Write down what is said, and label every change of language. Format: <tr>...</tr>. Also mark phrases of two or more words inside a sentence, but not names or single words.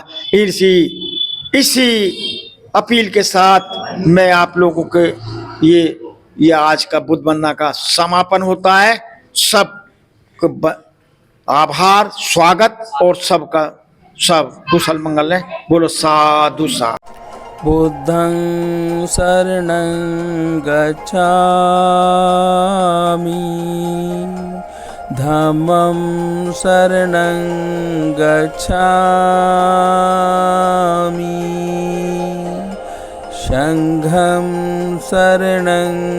<hi>इसी अपील के साथ मैं आप लोगों के ये आज का बुद्ध वंदना का समापन होता है। सब आभार, स्वागत और सबका सब कुशल मंगल है। बोलो साधु साधु।</hi> <pi>बुद्धं शरणं गच्छामि, धम्मं शरणं गच्छामि संघं शरणं</pi>